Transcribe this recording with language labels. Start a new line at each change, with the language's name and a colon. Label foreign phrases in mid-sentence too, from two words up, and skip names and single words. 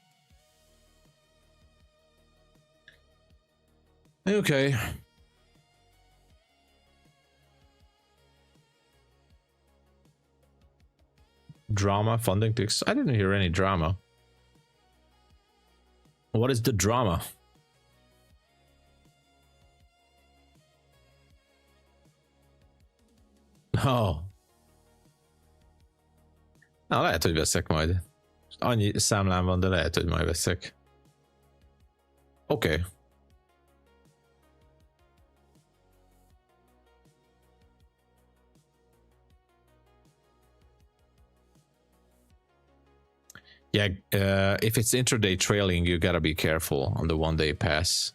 English: Okay. Drama, FundingTicks. I didn't hear any drama. What is the drama? Oh.
Hungarian: Na, lehet, hogy veszek majd. Annyi számlám van, de lehet, hogy majd veszek.
English: Okay. Yeah, if it's intraday trailing, you gotta be careful on the 1 day pass.